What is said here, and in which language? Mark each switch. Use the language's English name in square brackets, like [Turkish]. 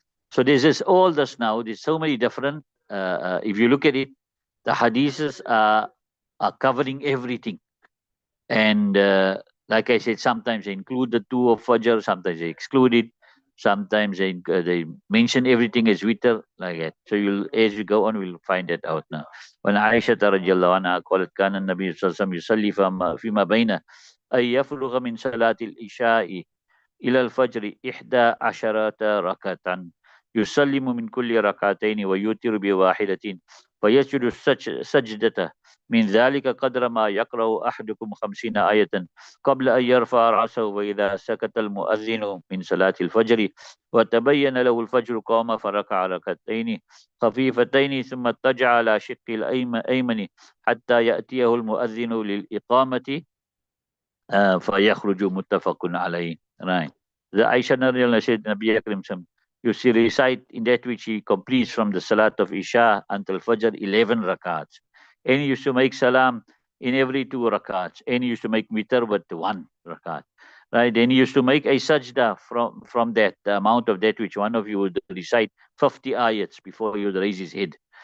[English] So all this now, there's so many different, if you look at it, the hadiths are covering everything. And like I said, sometimes they include the 2 of Fajr, sometimes they exclude it, sometimes they mention everything as witr, like that. So as we go on, we'll find that out now. When [Arabic] Aisha radiallahu anha قالت كان النبي صلى الله عليه وسلم يصلي فيما بين أن يفرغ من صلاة العشاء إلى الفجر 11 ركعة يسلم من كل ركعتين ويوتر بواحدة فيسجد سجدة من ذلك قدر ما يقرأ أحدكم 50 آية قبل أن يرفع رأسه وإذا سكت المؤذن من صلاة الفجر وتبين له الفجر قام فركع ركعتين خفيفتين ثم اضطجع على شق الأيمن حتى يأتيه المؤذن للإقامة فيخرج متفق عليه. [English] Right. The Aisha Nariyallah said, Nabi Akram you see recite in that which he completes from the Salat of Isha until Fajr 11 rakats. And he used to make salam in every 2 rakats. And he used to make witr with 1 rakat. Right. Then he used to make a sajda from that, the amount of that which one of you would recite 50 ayats before he would raise his head.